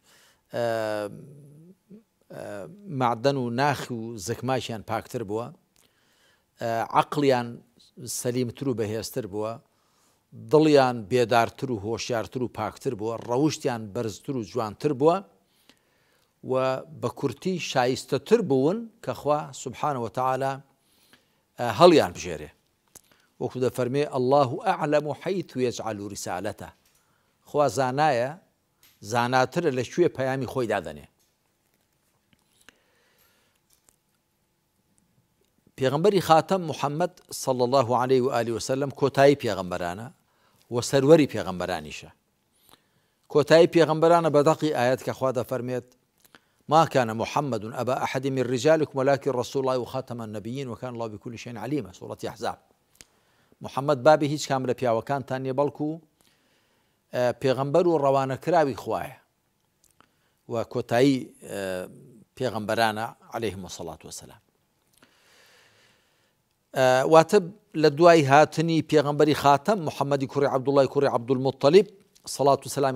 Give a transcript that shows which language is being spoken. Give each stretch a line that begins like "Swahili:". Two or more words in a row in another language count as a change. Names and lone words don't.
Central Kurdish: معدن و ناخی و زەکماشیان پاکتر بووە، عەقڵیان سەلیمتر و بەهێزتر بووە، دڵیان بێدارتر و هۆشیارتر و پاکتر بووە، ڕەوشتیان بەرزتر و جوانتر بووە و بە کورتی شایستەتر بوون کە خوا
Arabic: سبحانه وتعالى
Central Kurdish: هەڵیان بژێرێ. وەکو دەفەرمێ:
Arabic: الله أعلم حيث يجعل رسالته.
Central Kurdish: خوا زانایە، زاناترە لە شوێ پەیامی خۆی دادەنێ. پێغەمبەری خاتەم محەممەد
Arabic: صلی الله عليه وآله وسلم
Central Kurdish: کۆتایی پێغەمبەرانە و سەروەری پێغەمبەرانیشە. کۆتایی پێغەمبەرانە بەدەقی ئاەت کە خوا دەفەرمێت:
Arabic: ما كان محمد أبا أحد من رجالكم ولكن رسول الله وخاتم النبيين وكان الله بكل شيء عليما. سورة أحزاب.
Central Kurdish: محمد بابی هیچ کام لە پیاوەکانتان نییە، بەڵکو پێغەمبەر و ڕەوانەکراوی خوایە و کۆتایی پێغەمبەرانە
Arabic: عەلەیهیم الصەلاة وەسەلام.
Central Kurdish: واتە لە دوای هاتنی پێغەمبەری خاتەم محەممەدی کوڕی عەبدوڵڵای کوڕی عەبدولموطەلیب سەڵات و سەلامی